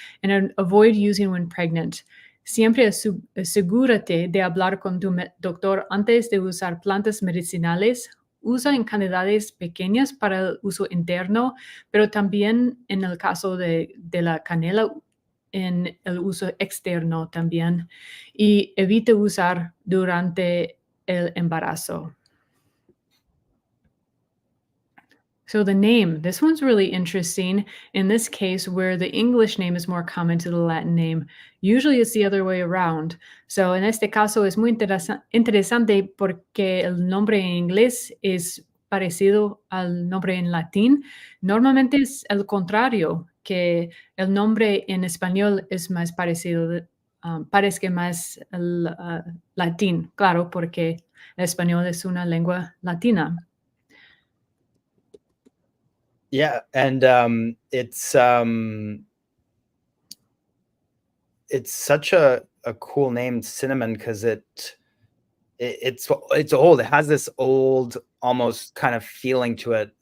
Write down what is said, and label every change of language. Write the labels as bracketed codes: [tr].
[en] And avoid using when pregnant. [es] Siempre asegúrate de hablar con tu doctor antes de usar plantas medicinales. Usa en cantidades pequeñas para el uso interno, pero también en el caso de la canela, en el uso externo también, y evite usar durante el embarazo. [en] So the name, this one's really interesting. In this case, where the English name is more common to the Latin name, usually it's the other way around. [es] So en este caso es muy interesante porque el nombre en inglés es parecido al nombre en latín. Normalmente es el contrario, que el nombre en español es más parecido, parezca más el latín, claro, porque el español es una lengua latina. [en] Yeah, and it's such a cool name, cinnamon, because it's old. It has this old, almost kind of feeling to it.